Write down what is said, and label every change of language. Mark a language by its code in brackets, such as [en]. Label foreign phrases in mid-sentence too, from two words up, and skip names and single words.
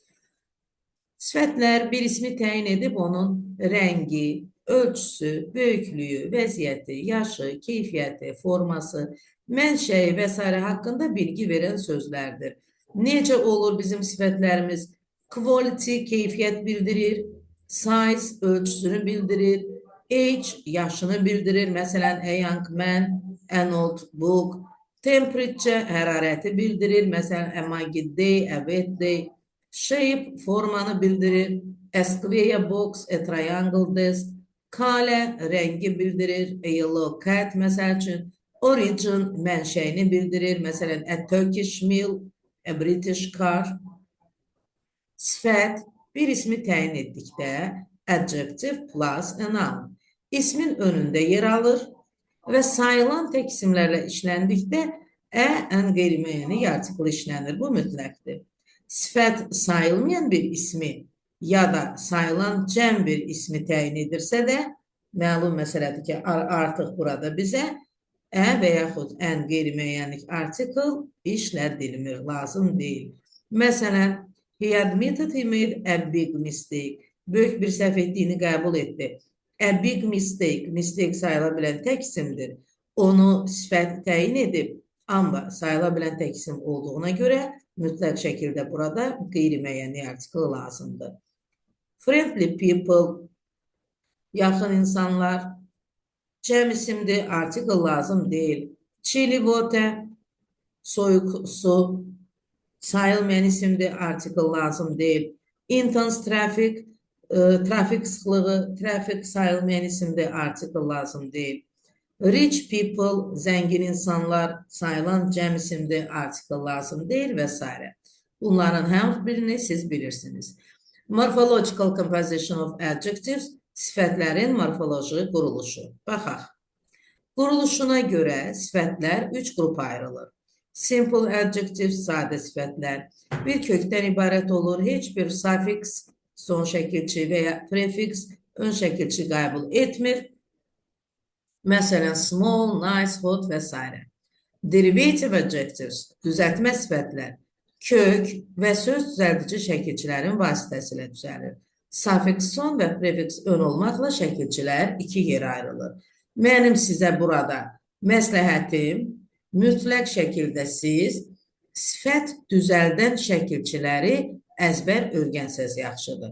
[az] Sifətlər bir ismi təyin edib onun rəngi, ölçüsü, böyüklüyü, vəziyyəti, yaşı, keyfiyyəti, forması, mənşəyi və s. haqqında bilgi verən sözlərdir. Necə olur bizim sifətlərimiz? Quality, keyfiyyət bildirir, size, ölçüsünü bildirir, age, yaşını bildirir, məsələn, [en] a young man, an old book, temperature, [az] hərarəti bildirir, məsələn, [en] a muggy day, a wet day, shape, [az] formanı bildirir, [en] a square box, a triangle desk, color, [az] rəngi bildirir, [en] a yellow cat, [az] məsəl üçün, origin, mənşəyini bildirir, məsələn, [en] a Turkish meal, a British car. [az] Sifət bir ismi təyin etdikdə [en] adjective plus a noun [az] ismin önündə yer alır və sayılan tək isimlərlə işləndikdə ən qeyri-müəyyəni artikl işlənir. Bu mütləqdir. Sifət sayılmayan bir ismi ya da sayılan cəm bir ismi təyin edirsə də məlum məsələdir ki, artıq burada bizə və yaxud ən qeyri-müəyyənlik artikl işlədilmir, lazım deyil. Məsələn, [en] he admitted he made a big mistake. [az] Böyük bir səhv etdiyini qəbul etdi. [en] A big mistake, [az] mistake sayıla bilən tək isimdir. onu sifət təyin edib, amma sayıla bilən tək isim olduğuna görə mütləq şəkildə burada qeyri-müəyyənlik artiklı lazımdır. [en] Friendly people, [az] yaxın insanlar, cəm isimdir, artikl lazım deyil. [en] Chili water, [az] soyuq su, sayılmayan isimdir, artikl lazım deyil. [en] Intense traffic, [az] trafik sıxlığı, trafik sayılmayan isimdir, artikl lazım deyil. [en] Rich people, [az] zəngin insanlar, sayılan cəm isimdir, artikl lazım deyil və s. Bunların hər birini siz bilirsiniz. [en] Morphological composition of adjectives, [az] sifətlərin morfoloji quruluşu. Baxaq. Quruluşuna görə sifətlər 3 qrupa ayrılır. [en] Simple adjectives, [az] sadə sifətlər, bir kökdən ibarət olur, heç bir suffix, son şəkilçi və ya prefix, ön şəkilçi qəbul etmir. Məsələn, [en] small, nice, hot və s. Derivative adjectives, [az] düzəltmə sifətlər, kök və söz düzəldici şəkilçilərin vasitəsilə düzəlir. Suffix son və prefix ön olmaqla şəkilçilər 2 yerə ayrılır. Mənim sizə burada məsləhətim, mütləq şəkildə siz sifət düzəldən şəkilçiləri əzbər öyrənsəz yaxşıdır.